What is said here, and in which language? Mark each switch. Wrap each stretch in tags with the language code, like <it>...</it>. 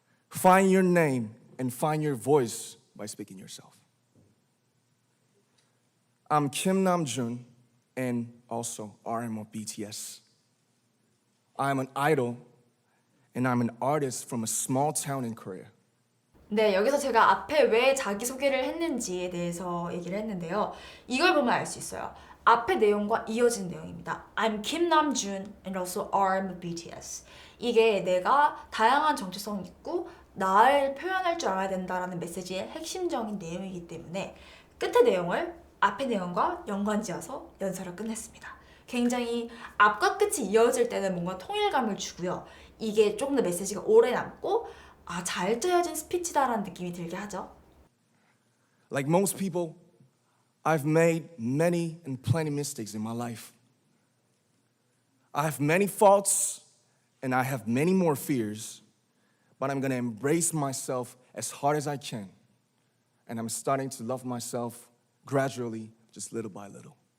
<en>Find your name and find your voice by speaking yourself. I'm Kim Namjoon and also RM of BTS. I'm an idol and I'm an artist from a small town in Korea.</en> <ko>네, 여기서 제가 앞에 왜 자기소개를 했는지에 대해서 얘기를 했는데요. 이걸 보면 알 수 있어요. 앞의 내용과 이어진 내용입니다.</ko> <en>I'm Kim Namjoon and also RM of BTS.</en> <ko>이게 내가 다양한 정체성이 있고 나를 표현할 줄 알아야 된다라는 메시지의 핵심적인 내용이기 때문에 끝의 내용을 앞의 내용과 연관지어서 연설을 끝냈습니다. 굉장히 앞과 끝이 이어질 때는 뭔가 통일감을 주고요. 이게 조금 더 메시지가 오래 남고 잘 짜여진 스피치다라는 느낌이 들게 하죠.</ko> <en>Like most people, I've made many and plenty mistakes in my life. I have many faults and I have many more fears. But I'm going to embrace myself as hard as I can. And I'm starting to love myself gradually, just little by little.</en>